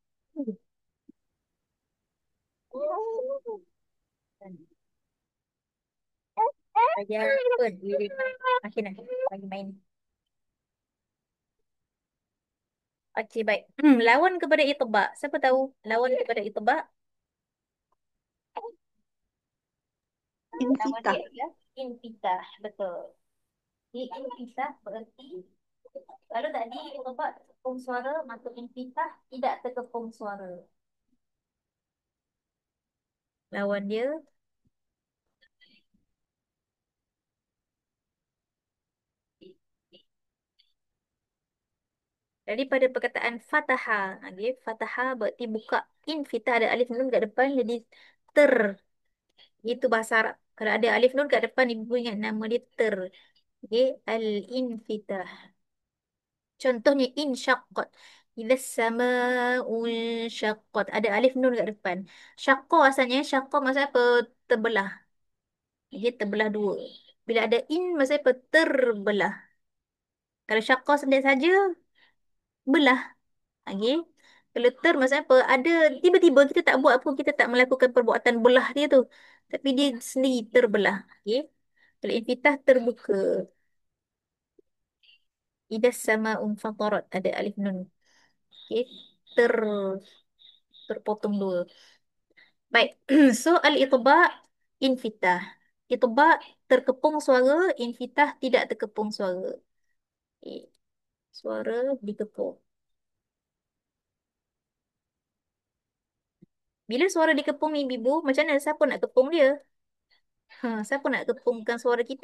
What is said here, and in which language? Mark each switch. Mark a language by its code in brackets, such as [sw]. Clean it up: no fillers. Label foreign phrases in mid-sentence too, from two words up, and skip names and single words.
[ms] Aja diri makin lagi main. Okey, baik. Lawan kepada itbaq. Siapa tahu lawan kepada itbaq? Nama Infitah. dia ialah infitah. Betul. Di infitah berarti kalau tadi itbaq terkepung suara, maka infitah tidak terkepung suara. Lawan dia daripada perkataan fataha. Okay. Fataha berarti buka. Infitah ada alif nun kat depan jadi ter. Itu bahasa Arab. Kalau ada alif nun kat depan, ibu ingat nama dia ter. Okay. Al-infitah. Contohnya insyaqqat. [ar] إلى سماءُ شقت. [ms] Ada alif nun kat depan. Syaqqa asalnya, syaqqa maksudnya apa? Terbelah. Dia terbelah dua. Bila ada in, maksudnya apa? Terbelah. Kalau syaqqa sendiri saja, belah. Okay. Kalau ter maksudnya apa? Ada tiba-tiba kita tak buat apa, kita tak melakukan perbuatan belah dia tu. Tapi dia sendiri terbelah. Okay. Kalau infitah terbuka. [ar] إذا سماء فطرت. [ms] Ada alif nun. Okay. Ter terpotong dua. Baik. So [ar] الإطباق انفتاح. [ms] Itba' terkepung suara, infitah tidak terkepung suara. Okay. Suara dikepung. Bila suara dikepung ibu, macam mana siapa nak kepung dia? Siapa nak kepungkan suara kita?